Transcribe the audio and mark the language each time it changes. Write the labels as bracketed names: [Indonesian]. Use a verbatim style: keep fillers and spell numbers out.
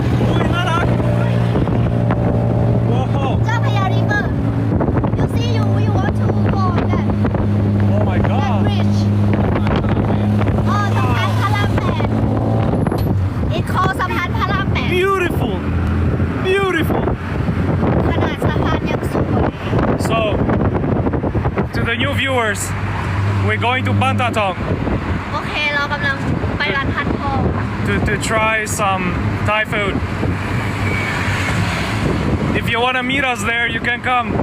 [English] Oh, he's not out. Whoa. เจ้าพญาริเวอร์ you see you you want to go on that Oh my that god. [Thai] bridge อ๋อ สะพาน [English] Wow. [Thai] พระรามแปด [English] it call [Thai] สะพานพระรามแปด [English] Beautiful. Beautiful. [Thai] ขนาดสะพานยังสวย [English] So, to the new viewers, we're going to Bantatong [Thai] โอเค เรากำลังไปร้านพันทอง [English] to, to try some Thai food. If you want to meet us there, you can come.